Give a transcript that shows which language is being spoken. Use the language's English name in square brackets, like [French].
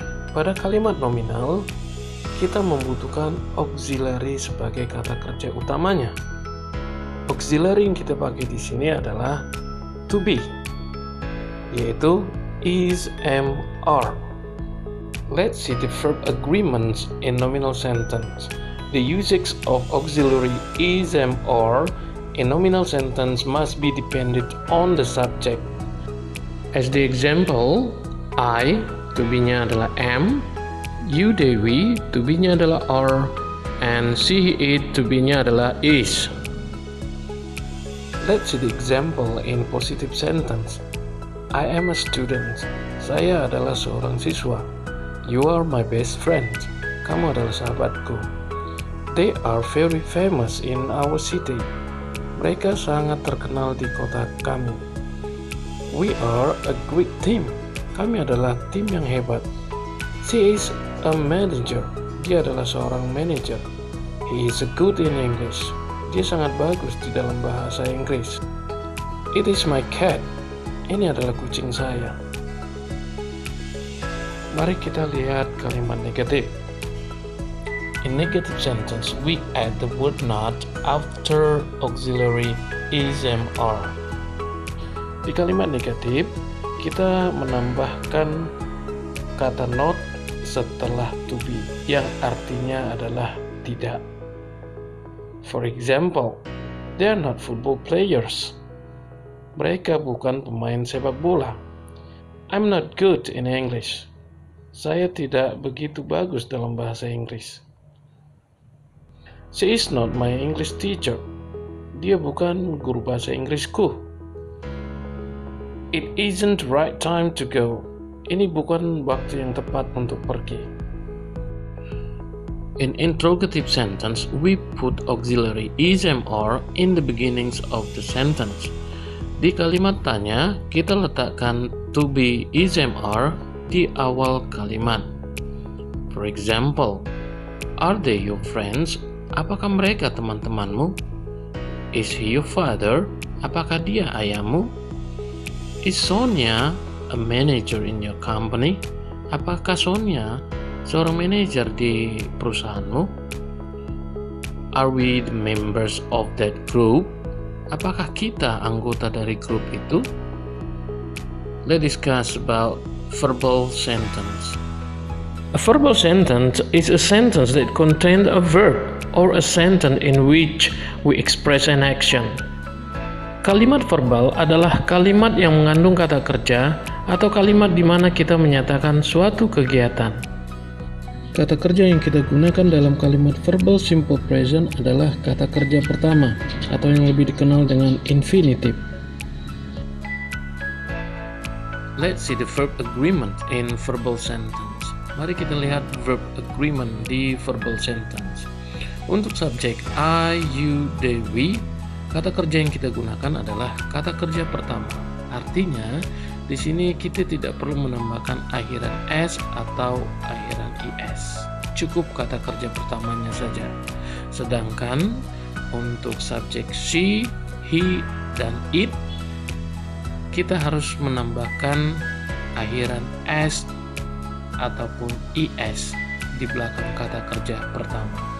[Indonesian] Pada kalimat nominal, kita membutuhkan auxiliary sebagai kata kerja utamanya. Auxiliary yang kita pakai di sini adalah to be, yaitu is, am, are. [English] Let's see the verb agreements in nominal sentence. The usage of auxiliary is, am, are in nominal sentence must be dependent on the subject. As the example, I [Indonesian] to be-nya adalah [English] am, you Dewi to be-nya adalah are, and she it to be-nya adalah is. Let's see the example in positive sentence. I am a student. [Indonesian] Saya adalah seorang siswa. [English] You are my best friend. [Indonesian] Kamu adalah sahabatku. [English] They are very famous in our city. [Indonesian] Mereka sangat terkenal di kota kami. [English] We are a great team. [Indonesian] Kami adalah tim yang hebat. [English] She is a manager. [Indonesian] Dia adalah seorang manager. [English] He is good in English. [Indonesian] Dia sangat bagus di dalam bahasa Inggris. [English] It is my cat. [Indonesian] Ini adalah kucing saya. Mari kita lihat kalimat negatif. [English] In negative sentence, we add the word not after auxiliary is, am, are. [Indonesian] Di kalimat negatif, kita menambahkan kata not setelah to be, yang artinya adalah tidak. [English] For example, they are not football players. [Indonesian] Mereka bukan pemain sepak bola. [English] I'm not good in English. [Indonesian] Saya tidak begitu bagus dalam bahasa Inggris. [English] She is not my English teacher. [Indonesian] Dia bukan guru bahasa Inggrisku. [English] It isn't right time to go. [Indonesian] Ini bukan waktu yang tepat untuk pergi. [English] In interrogative sentence, we put auxiliary is or in the beginnings of the sentence. [Indonesian] Di kalimat tanya, kita letakkan to be is or di awal kalimat. [English] For example, are they your friends? [Indonesian] Apakah mereka teman-temanmu? [English] Is he your father? [Indonesian] Apakah dia ayahmu? [English] Is Sonia a manager in your company? [Indonesian] Apakah Sonia seorang manajer di perusahaanmu? [English] Are we the members of that group? [Indonesian] Apakah kita anggota dari grup itu? [English] Let's discuss about verbal sentence. A verbal sentence is a sentence that contains a verb or a sentence in which we express an action. [Indonesian] Kalimat verbal adalah kalimat yang mengandung kata kerja atau kalimat di mana kita menyatakan suatu kegiatan. Kata kerja yang kita gunakan dalam kalimat verbal simple present adalah kata kerja pertama atau yang lebih dikenal dengan infinitive. [English] Let's see the verb agreement in verbal sentence. [Indonesian] Mari kita lihat verb agreement di verbal sentence. Untuk subjek I, you, they, we, kata kerja yang kita gunakan adalah kata kerja pertama. Artinya, di sini kita tidak perlu menambahkan akhiran s atau akhiran is. Cukup kata kerja pertamanya saja. Sedangkan untuk subjek she, he, dan it, kita harus menambahkan akhiran s ataupun is di belakang kata kerja pertama.